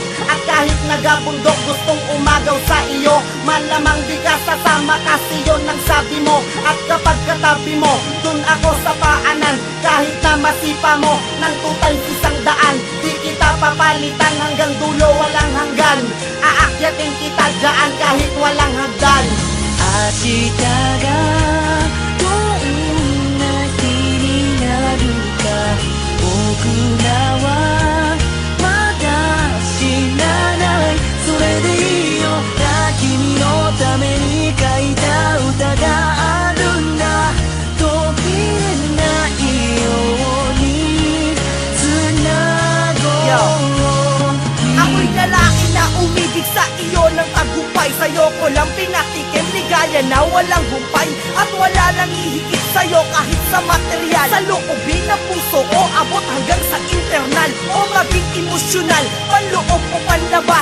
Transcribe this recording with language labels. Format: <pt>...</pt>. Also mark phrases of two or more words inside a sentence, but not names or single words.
<tl>At kahit nagabundok gustong umagaw sa iyo, malamang di ka sasama kasi yun ang sabi mo. At kapag katabi mo, dun ako sa paanan. Kahit na masipa mo ng 2 times 100, di kita papalitan hanggang dulo walang hanggan. Aakyatin kita dyan kahit walang hagdan.</tl> <ja>明日がどんな日になるか僕らはまだ知らない。それでいいよな、君のために書いた歌があるんだ。途切れないようにつなごう。</ja> <tl>Ako'y lalaki na umibig sa iyo ng tagumpay. Sa'yo ko lang pinatikim ligaya na walang humpay. At wala nang ihigit sa'yo kahit sa material. Sa loobin ng puso o abot hanggang sa internal. O maging emosyonal, panloob o panlabas.</tl>